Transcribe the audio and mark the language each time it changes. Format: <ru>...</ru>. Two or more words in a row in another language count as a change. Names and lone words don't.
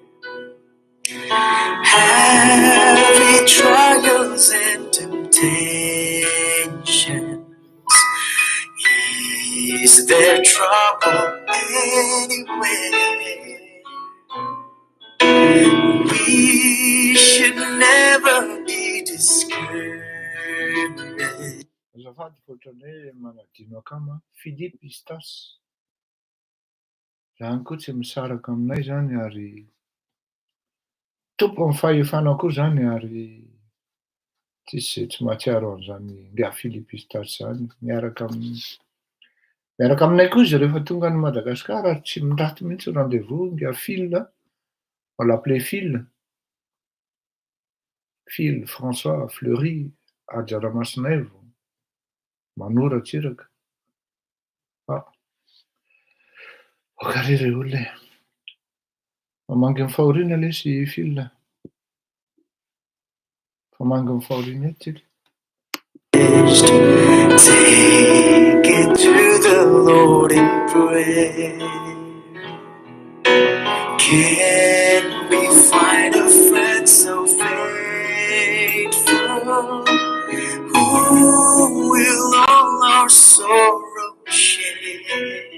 <en>Heavy trials and temptations, is there trouble anywhere? We should never be discouraged.</en> <mg>Azafady ohatran'ny hoe manadino akama Philippe Istas. Zany koa tsy misaraka aminay zany ary tompo amin'ny fahefana koa zany ary tsy mahatsiaro an'izany nga Philippe Istas zany. Miaraka aminay koa izy rehefa tonga any Madagasikara ary tsy mindaty mihitsy rendez-vous nga Phil,</mg> <fr>on l'appelait Phil</fr> <mg>François Fleury Ajaramasina vao manoratsiraka. Okare re olona e. Mamangy amin'ny fahoriana le sy Phil. Mamangy amin'ny fahoriana eto tsika.</mg> <en>Take it to the Lord in prayer. Can we find a friend so faithful who will all our sorrow share?</en>